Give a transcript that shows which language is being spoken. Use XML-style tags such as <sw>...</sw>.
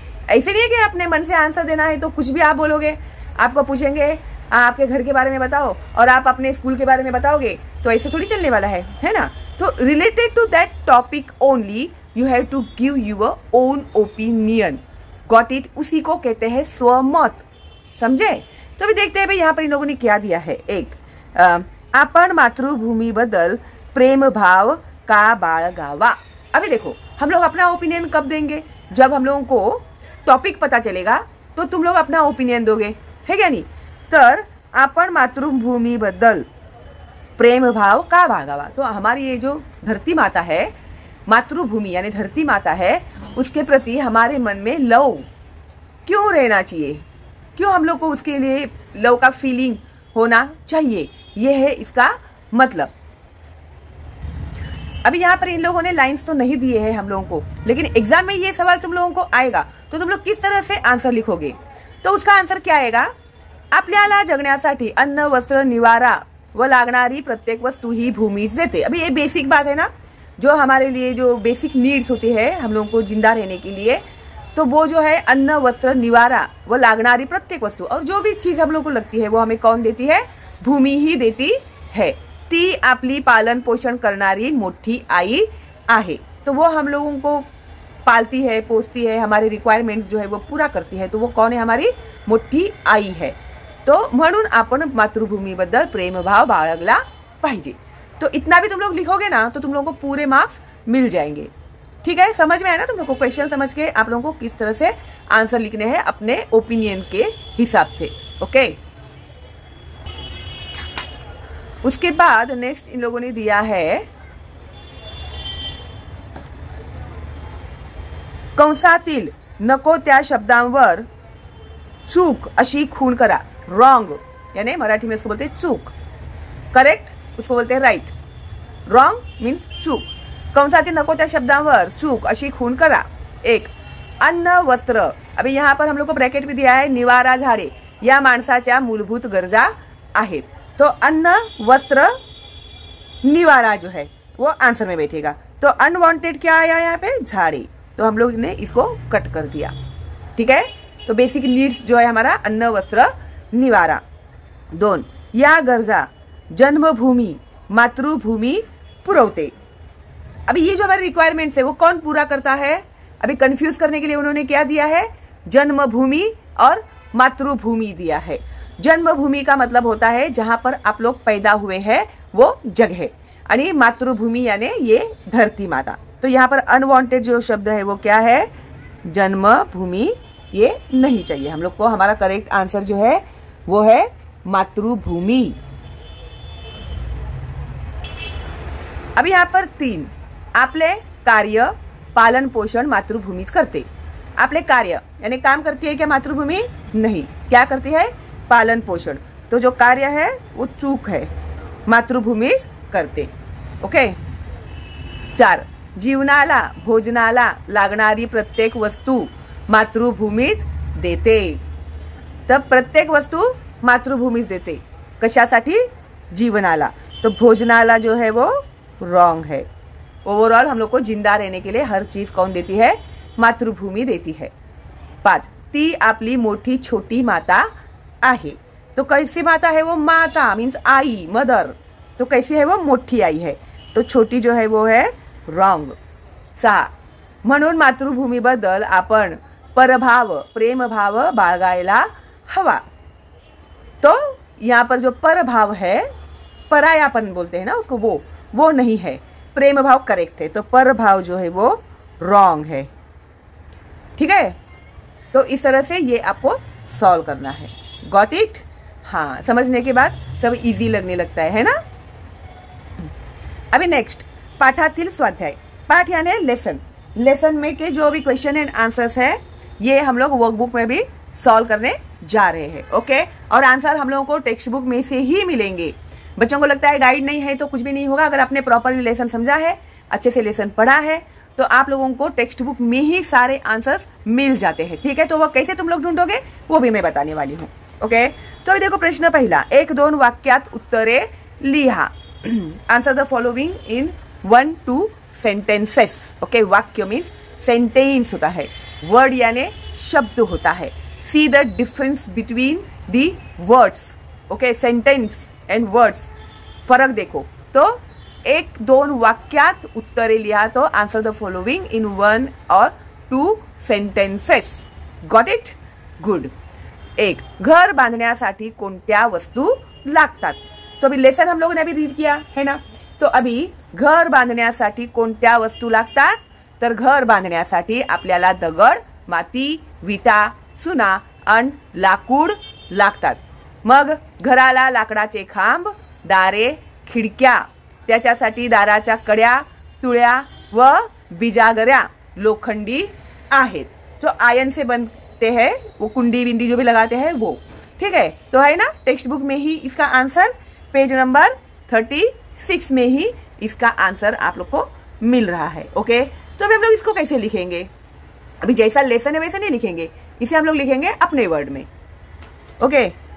<hi>ऐसे नहीं है कि अपने मन से आंसर देना है तो कुछ भी आप बोलोगे. आपको पूछेंगे आपके घर के बारे में बताओ और आप अपने स्कूल के बारे में बताओगे, तो ऐसे थोड़ी चलने वाला है ना.</hi> <en>तो related to that topic only you have to give your own opinion. Got it.</en> <hi>उसी को कहते हैं स्वमत. समझे. तो अभी देखते हैं भाई यहाँ पर इन लोगों ने क्या दिया है. 1.</hi> <mr>आपण मातृभूमीबद्दल प्रेम भाव का बाळगावा.</mr> <hi>अभी देखो, हम लोग अपना ओपिनियन कब देंगे, जब हम लोगों को टॉपिक पता चलेगा तो तुम लोग अपना ओपिनियन दोगे, है क्या नहीं.</hi> <mr>तर आपण मातृभूमीबद्दल प्रेम भाव का बाळगावा.</mr> <hi>तो हमारी ये जो धरती माता है, मातृभूमि यानी धरती माता है, उसके प्रति हमारे मन में लव क्यों रहना चाहिए, क्यों हम लोग को उसके लिए लव का फीलिंग होना चाहिए. ये है इसका मतलब. अभी यहाँ पर इन लोगों ने लाइंस तो नहीं दिए हैं हम लोगों को, लेकिन एग्जाम में ये सवाल तुम लोगों को आएगा तो तुम लोग किस तरह से आंसर लिखोगे. तो उसका आंसर क्या आएगा.</hi> <mr>आपल्याला जगण्यासाठी अन्न, वस्त्र, निवारा व लागणारी प्रत्येक वस्तु ही भूमीच देते.</mr> <hi>अभी ये बेसिक बात है ना, जो हमारे लिए जो बेसिक नीड्स होती है हम लोगों को जिंदा रहने के लिए, तो वो जो है अन्न, वस्त्र, निवारा व लागणारी प्रत्येक वस्तु, और जो भी चीज हम लोग को लगती है वो हमें कौन देती है, भूमि ही देती है.</hi> <mr>ती आपली पालन पोषण करणारी मोठी आई आहे.</mr> <hi>तो वो हम लोगों को पालती है, पोसती है, हमारे रिक्वायरमेंट्स जो है वो पूरा करती है. तो वो कौन है, हमारी मोठी आई है.</hi> <mr>तो म्हणून आपण मातृभूमीबद्दल प्रेमभाव बाळगला पाहिजे.</mr> <hi>तो इतना भी तुम लोग लिखोगे ना तो तुम लोगों को पूरे मार्क्स मिल जाएंगे. ठीक है, समझ में आया ना तुम लोग को. क्वेश्चन समझ के आप लोगों को किस तरह से आंसर लिखने हैं अपने ओपिनियन के हिसाब से. ओके, उसके बाद नेक्स्ट इन लोगों ने दिया है</hi> <mr>कंसातील नको त्या शब्दांवर चूक अशी खूण करा.</mr> <hi>रॉन्ग यानी मराठी में उसको बोलते हैं चूक. करेक्ट उसको बोलते हैं राइट. रॉन्ग मीन्स चूक.</hi> <mr>कंसातील नको त्या शब्दांवर चूक अशी खूण करा.</mr> <hi>एक, अन्न वस्त्र. अभी यहाँ पर हम लोग को ब्रैकेट भी दिया है,</hi> <mr>निवारा झाडे या माणसाच्या मूलभूत गरजा आहेत.</mr> <hi>तो अन्न वस्त्र निवारा जो है वो आंसर में बैठेगा. तो अनवांटेड क्या आया यहाँ पे? झाड़े. तो हम लोग ने इसको कट कर दिया. ठीक है. तो बेसिक नीड्स जो है हमारा अन्न वस्त्र निवारा.</hi> <mr>2, या गरजा जन्मभूमी मातृभूमी पुरवते.</mr> <hi>अभी ये जो हमारे रिक्वायरमेंट्स है वो कौन पूरा करता है? अभी कंफ्यूज करने के लिए उन्होंने क्या दिया है? जन्मभूमि और मातृभूमि दिया है. जन्मभूमि का मतलब होता है जहां पर आप लोग पैदा हुए हैं वो जगह, यानी मातृभूमि यानी ये धरती माता. तो यहाँ पर अनवांटेड जो शब्द है वो क्या है? जन्मभूमि. ये नहीं चाहिए हम लोग को. हमारा करेक्ट आंसर जो है वो है मातृभूमि. अभी यहाँ पर</hi> <mr>3, आपले कार्य पालन पोषण मातृभूमीच करते. आपले कार्य</mr> <hi>यानी काम करती है क्या मातृभूमि? नहीं. क्या करती है? पालन पोषण. तो जो कार्य है वो चूक है,</hi> <mr>मातृभूमीच करते.</mr> <hi>ओके.</hi> <mr>4, जीवनाला भोजनाला लागणारी प्रत्येक वस्तू मातृभूमीच देते. तर प्रत्येक वस्तू मातृभूमीच देते. कशासाठी? जीवनाला.</mr> <hi>तो भोजनाला जो है वो रॉन्ग है. ओवरऑल हम लोग को जिंदा रहने के लिए हर चीज कौन देती है? मातृभूमि देती है.</hi> <mr>5, ती आपली मोठी छोटी माता आहे.</mr> <hi>तो कैसी माता है वो? माता मीन्स आई, मदर. तो कैसी है वो? मोठी आई है. तो छोटी जो है वो है रॉन्ग.</hi> <mr>6, म्हणून मातृभूमीबद्दल आपण परभाव प्रेमभाव बाळगायला हवा.</mr> <hi>तो यहाँ पर जो परभाव है, परायापन बोलते हैं ना उसको, वो नहीं है. प्रेम भाव करेक्ट है. तो परभाव जो है वो रॉन्ग है. ठीक है. तो इस तरह से ये आपको सॉल्व करना है. Got it? हाँ, समझने के बाद सब इजी लगने लगता है ना. अभी नेक्स्ट,</hi> <mr>पाठातील स्वाध्याय.</mr> <hi>पाठ यानी लेसन. लेसन में के जो भी क्वेश्चन एंड आंसर्स है ये हम लोग वर्कबुक में भी सॉल्व करने जा रहे हैं. ओके. और आंसर हम लोगों को टेक्स्ट बुक में से ही मिलेंगे. बच्चों को लगता है गाइड नहीं है तो कुछ भी नहीं होगा. अगर आपने प्रॉपरली लेसन समझा है, अच्छे से लेसन पढ़ा है, तो आप लोगों को टेक्स्ट बुक में ही सारे आंसर्स मिल जाते हैं. ठीक है. तो वो कैसे तुम लोग ढूंढोगे वो भी मैं बताने वाली हूँ. ओके. तो अभी देखो प्रश्न पहिला.</hi> <mr>1-2 वाक्यात उत्तरे लिहा.</mr> <en>Answer the following in 1-2 sentences. Okay.</en> <hi>वाक्य मीन्स सेंटेंस होता है, वर्ड यानी शब्द होता है.</hi> <en>See the difference between the words. Okay.</en> <hi>Sentence and words, फरक देखो. तो</hi> <mr>1-2 वाक्यात उत्तरे लिहा.</mr> <en>तो answer the following in 1 और 2 sentences. Got it? Good.</en> <mr>1, घर बांधण्यासाठी कोणत्या वस्तू लागतात.</mr> <hi>तो अभी लेसन हम लोगों ने अभी रीड किया है ना. तो अभी</hi> <mr>घर बांधण्यासाठी कोणत्या वस्तू लागतात. तर घर बांधण्यासाठी आपल्याला दगड, माती, विटा, चुना आणि लाकूड लागतात. मग घराला लाकडाचे खांब, दारे, खिडक्या, त्याच्यासाठी दाराच्या कड्या, तुळ्या व बिजागऱ्या लोखंडी आहेत.</mr> <hi>तो आयन से बनते हैं वो, कुंडी विंडी जो भी लगाते हैं वो. ठीक है. तो है ना टेक्स्ट बुक में ही इसका आंसर पेज नंबर 36 में ही इसका आंसर आप लोग को मिल रहा है. ओके. तो अभी हम लोग इसको कैसे लिखेंगे? अभी जैसा लेसन है वैसे नहीं लिखेंगे, इसे हम लोग लिखेंगे अपने वर्ड में. ओके.</hi>